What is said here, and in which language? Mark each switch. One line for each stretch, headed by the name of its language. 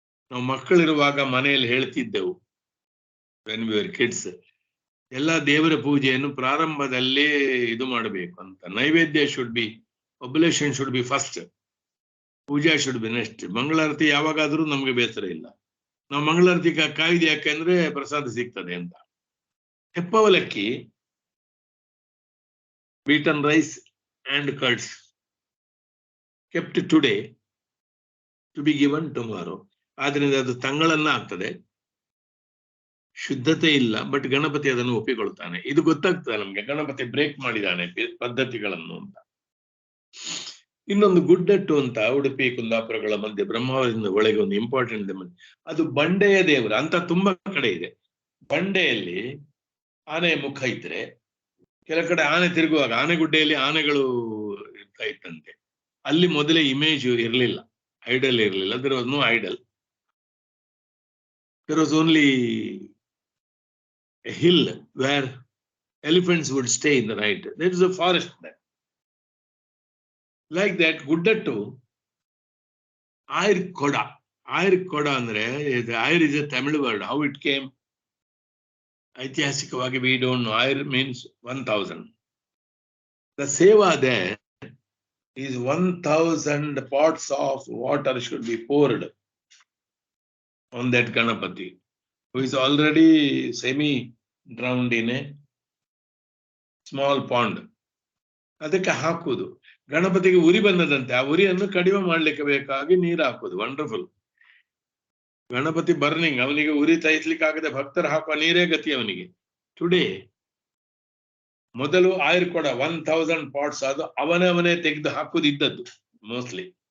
Kannada: ನಾವು ಮಕ್ಕಳಿರುವಾಗ ಮನೆಯಲ್ಲಿ ಹೇಳ್ತಿದ್ದೆವು,
English: when we were kids,
Kannada: ಎಲ್ಲ ದೇವರ ಪೂಜೆಯನ್ನು ಪ್ರಾರಂಭದಲ್ಲೇ ಇದು ಮಾಡಬೇಕು ಅಂತ.
English: Naivedya should be, oblation should be first, puja should be next.
Kannada: ಮಂಗಳಾರತಿ ಯಾವಾಗಾದ್ರೂ ನಮ್ಗೆ ಬೇಸರ ಇಲ್ಲ, ನಾವು ಮಂಗಳಾರತಿ ಕಾಯ್ದೆ ಯಾಕೆಂದ್ರೆ ಪ್ರಸಾದ ಸಿಗ್ತದೆ ಅಂತ. ಹೆಪ್ಪವಲಕ್ಕಿ
English: beaten rice and curds kept today to be given tomorrow.
Kannada: ಆದ್ರಿಂದ ಅದು ತಂಗಳನ್ನ ಆಗ್ತದೆ, ಶುದ್ಧತೆ ಇಲ್ಲ, ಬಟ್ ಗಣಪತಿ ಅದನ್ನು ಒಪ್ಪಿಕೊಳ್ತಾನೆ. ಇದು ಗೊತ್ತಾಗ್ತದೆ ನಮ್ಗೆ, ಗಣಪತಿ ಬ್ರೇಕ್ ಮಾಡಿದಾನೆ ಪದ್ಧತಿಗಳನ್ನು ಅಂತ. ಇನ್ನೊಂದು ಗುಡ್ಡಟ್ಟು ಅಂತ ಉಡುಪಿ ಕುಂದಾಪುರಗಳ ಮಧ್ಯೆ ಬ್ರಹ್ಮಾವರದಿಂದ ಒಳಗೆ ಒಂದು ಇಂಪಾರ್ಟೆಂಟ್, ಅದು ಬಂಡೆಯ ದೇವರು ಅಂತ ತುಂಬಾ ಕಡೆ ಇದೆ. ಬಂಡೆಯಲ್ಲಿ ಆನೆಯ ಮುಖ ಇದ್ರೆ ಕೆಲ ಕಡೆ ಆನೆ ತಿರುಗುವಾಗ ಆನೆಗುಡ್ಡೆಯಲ್ಲಿ ಆನೆಗಳು ಇರ್ತಾ ಇತ್ತಂತೆ. ಅಲ್ಲಿ ಮೊದಲೇ ಇಮೇಜ್ ಇರಲಿಲ್ಲ, ಐಡಲ್ ಇರಲಿಲ್ಲ.
English: there was no idol. There was only a hill where elephants would stay in the night. There is a forest there. Like that, Guddattu, Ayir Koda. Ayir Koda andre, Ayir is a Tamil word. How it came?
Kannada: ಐತಿಹಾಸಿಕವಾಗಿ
English: we don't know. Ayir means 1000. The seva there is 1000 pots of water should be poured on that Ganapati, who is already semi-drowned in a small pond.
Kannada: ಅದಕ್ಕೆ ಹಾಕುವುದು. ಗಣಪತಿಗೆ ಉರಿ ಬಂದದಂತೆ, ಆ ಉರಿಯನ್ನು ಕಡಿಮೆ ಮಾಡ್ಲಿಕ್ಕೆ ಬೇಕಾಗಿ ನೀರು ಹಾಕುವುದು. ವಂಡರ್ಫುಲ್. ಗಣಪತಿ ಬರ್ನಿಂಗ್, ಅವನಿಗೆ ಉರಿ ತಯಿಸ್ಲಿಕ್ಕೆ ಆಗದೆ ಭಕ್ತರು ಹಾಕುವ ನೀರೇ ಗತಿ ಅವನಿಗೆ. ಟುಡೇ ಮೊದಲು ಆಯುರ್ ಕೊಡ 1000 ಪಾಟ್ಸ್, ಅದು ಅವನೇ ತೆಗೆದು ಹಾಕುದಿದ್ದದ್ದು ಮೋಸ್ಟ್ಲಿ.